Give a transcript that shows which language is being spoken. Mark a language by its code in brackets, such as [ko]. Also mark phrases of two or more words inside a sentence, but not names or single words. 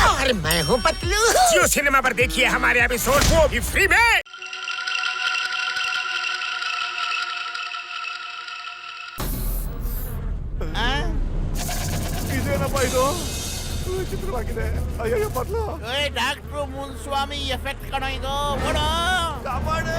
[hi] अरे मैं हूँ पतलू। जियो सिनेमा पर देखिए हमारे एपिसोड, वो भी फ्री में। [kn] ಇದೇನಪ್ಪ ಇದು ವಿಚಿತ್ರವಾಗಿದೆ. ಅಯ್ಯಯ್ಯೋ ಪತ್ಲು ಡಾಕ್ಟ್ರು ಮುನ್ಸ್ವಾಮಿ ಎಫೆಕ್ಟ್ ಕಣ ಇದು. ಓಡೋ ಕಾಪಾಡು.